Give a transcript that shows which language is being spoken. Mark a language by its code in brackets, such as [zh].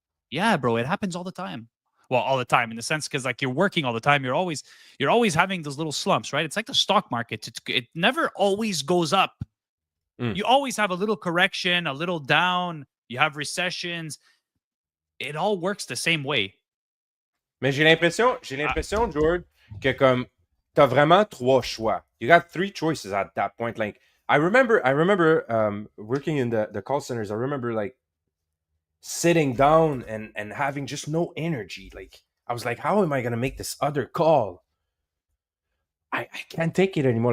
[en] Yeah, bro, it happens all the time. Well, all the time, in the sense, because like you're working all the time, you're always having those little slumps, right? It's like the stock market. It never always goes up. You always have a little correction, a little down. You have recessions. It all works the same way. [fr] Mais j'ai l'impression, George, que comme t'as vraiment trois choix. [en] You got three choices at that point. Like, I remember working in the call centers. I remember like sitting down and having just no energy. Like, I was like, how am I gonna make this other call? I can't take it anymore.